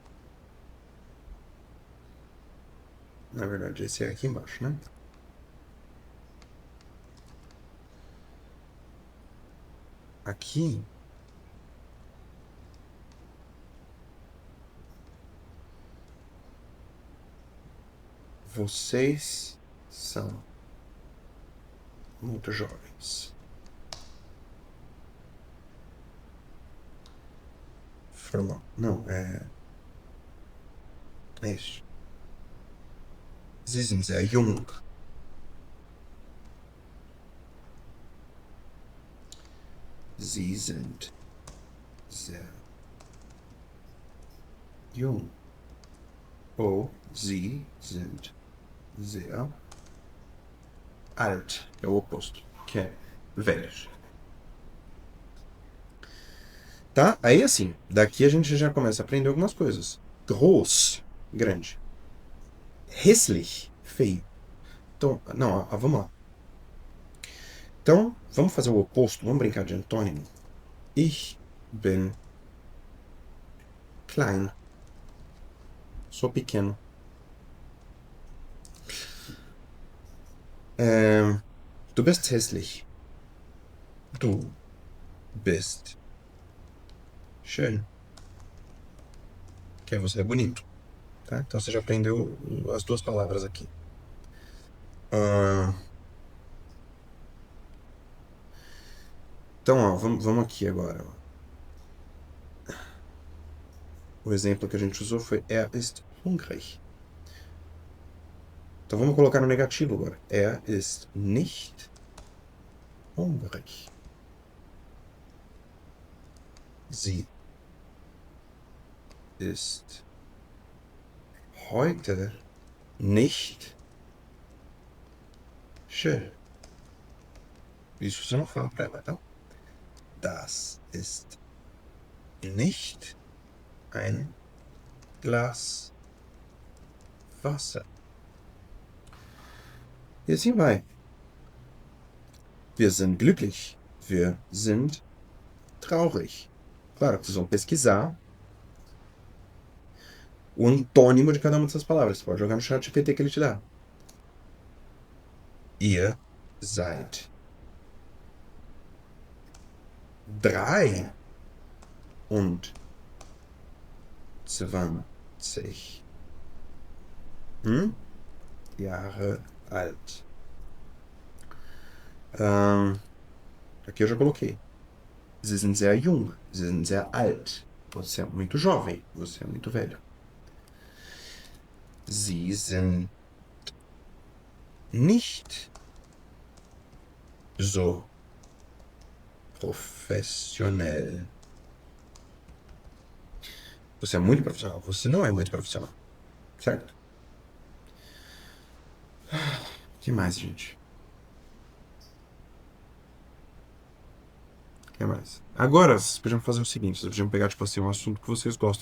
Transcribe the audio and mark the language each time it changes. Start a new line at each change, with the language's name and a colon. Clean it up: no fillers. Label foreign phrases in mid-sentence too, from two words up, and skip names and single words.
Portuguese: Na verdade, esse é aqui embaixo, né? Aqui. Vocês são muito jovens. Formal. Não, é isso.
German: Sie sind sehr jung. Sie sind sehr jung. Ou Sie sind sehr alt.
Portuguese: É o oposto, que é velhos. Tá? Aí assim, daqui a gente já começa a aprender algumas coisas. Groß, grande. Hässlich, feio. Então, não, vamos lá. Então, vamos fazer o oposto, vamos brincar de antônimo.
German: Ich bin klein.
Portuguese: Sou pequeno.
German: Du bist hässlich. Du bist schön.
Portuguese: Que você é bonito. Tá? Então você já aprendeu as duas palavras aqui. Ah, então, ó, vamos aqui agora. O exemplo que a gente usou foi
German: ist hungrig.
Portuguese: Então vamos colocar no negativo agora.
German: Ist nicht hungrig. Sie ist heute nicht schön.
Portuguese: Isso você não fala pra ela, então.
German: Das ist nicht ein Glas Wasser.
Portuguese: E assim vai.
German: Wir sind glücklich. Wir sind traurig.
Portuguese: Claro, vocês vão pesquisar o antônimo de cada uma dessas palavras. Você pode jogar no chat GPT que ele te dá.
German: Ihr seid 23 Jahre alt.
Portuguese: Aqui eu já coloquei.
German: Sie sind sehr jung. Sie sind sehr alt.
Portuguese: Você é muito jovem. Você é muito velho.
German: Sie sind nicht so professionell.
Portuguese: Você é muito profissional. Você não é muito profissional. Certo? O que mais, gente? O que mais? Agora, vocês podiam fazer o seguinte. Vocês podiam pegar, tipo assim, um assunto que vocês gostam.